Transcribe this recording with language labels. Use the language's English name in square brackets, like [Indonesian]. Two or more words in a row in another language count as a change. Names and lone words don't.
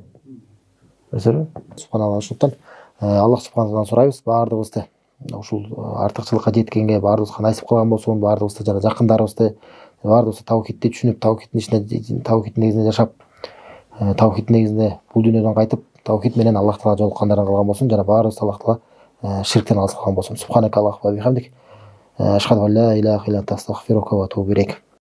[Kyrgyz] Көрсөңүздөр, субханалла, ошондон Аллах субханалладан сурайбыз, баардыгыбызды ушул артыкчылыкка жеткенге баардыгыбызга насип кылган болсун, баардыгыбызды жана жакындарыбызды баардыгыбызды таухидти түшүнүп, таухидтин ичинде, таухидтин негизинде жашап, таухид негизинде бул дүйнөдөн кайтып таухид менен Аллах Таала жолуккандардан кылган болсун жана баарыбыз Аллах Таала ширктен алыс кылган болсун. [Arabic] سبحانك اللهم بحمدك. أشهد أن لا إله إلا أنت أستغفرك وأتوب إليك.